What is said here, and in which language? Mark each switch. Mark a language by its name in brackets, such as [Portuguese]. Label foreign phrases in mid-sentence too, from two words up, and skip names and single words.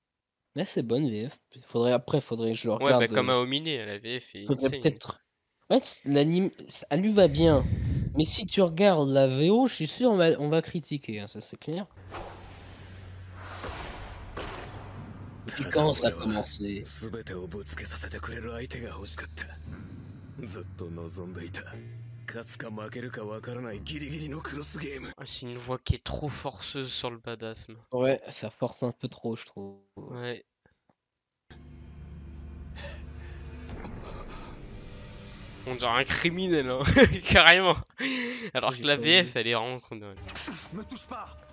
[French] Là, c'est bonne VF. Faudrait que je le Ouais, bah regarde. comme Aomine, la VF est Faudrait insane. peut-être. En fait, l'anime, ça lui va bien. Mais si tu regardes la VO, je suis sûr on va critiquer, hein, ça c'est clair. Et puis [Japanese] ただ [French] quand ça a [Japanese] 俺は [French] commencé, [Japanese] 全てをぶつけさせてくれる相手が欲しかった。ずっと望んでいた。勝つか負けるかわからないギリギリのクロスゲーム。 [French] Ah, c'est une voix qui est trop forceuse sur le badassme. ouais, ça force un peu trop, je trouve. Ouais. On dirait un criminel, hein. Carrément. Alors J'ai que la pas VF, vu. elle est vraiment condamnée. Me touche pas.